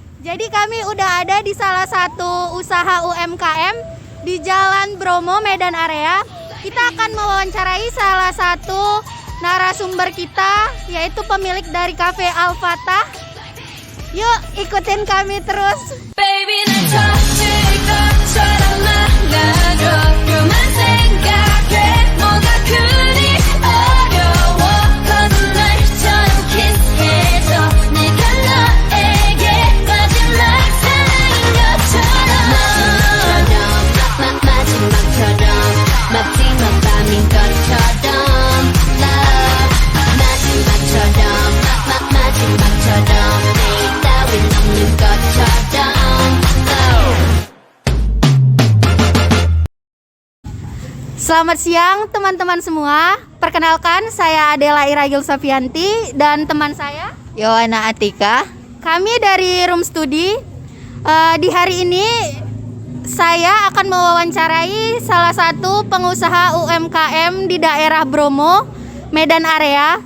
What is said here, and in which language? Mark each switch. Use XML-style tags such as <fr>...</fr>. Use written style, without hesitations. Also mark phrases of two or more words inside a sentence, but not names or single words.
<id>Jadi kami udah ada di salah satu usaha UMKM di Jalan Bromo, Medan Area. Kita akan mewawancarai salah satu narasumber kita, yaitu pemilik dari Cafe Al Fatah. Yuk ikutin kami terus.</id> <ko>Baby, 그만 생각해 뭐가 그리 어려워 거짓말처럼 키스해줘 내가 너에게 마지막 사랑인 것처럼 마지막처럼 마지막 밤인 것처럼 Love 마지막처럼 마지막처럼 내일 따윈 없는 것처럼</ko> <id>Selamat siang teman-teman semua. Perkenalkan, saya Adela Iragil Safianti dan teman saya Yohana Atika. Kami dari Room Studi. Di hari ini saya akan mewawancarai salah satu pengusaha UMKM di daerah Bromo, Medan Area.</id>